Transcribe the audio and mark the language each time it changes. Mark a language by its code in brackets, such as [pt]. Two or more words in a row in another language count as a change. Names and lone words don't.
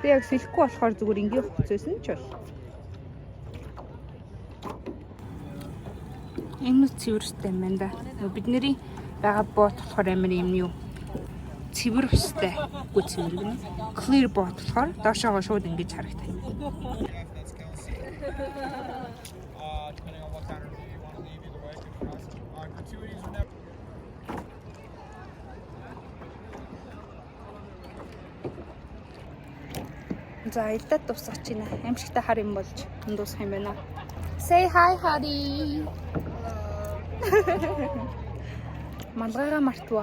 [mn] Би яг сэлэхгүй болохоор зүгээр ингээ хуцээсэн ч бол. Энэ цэвэрстэй юм байна да. Бидний байгаа бот болохоор амар юм юу? Цэвэр өстэй. Үгүй цэвэр гэнэ. [en] Clear bot [mn] болохоор доошоогоо шууд ингэж харагдана. [en] Depending on what kind of review you want to leave, either way, good for us. Gratuities are never. [mn] За илдад дуусгач байна. Амжигтай хар юм болж дуусах юм байна. [en] Say hi Hari. [mn] Малгайгаа мартва.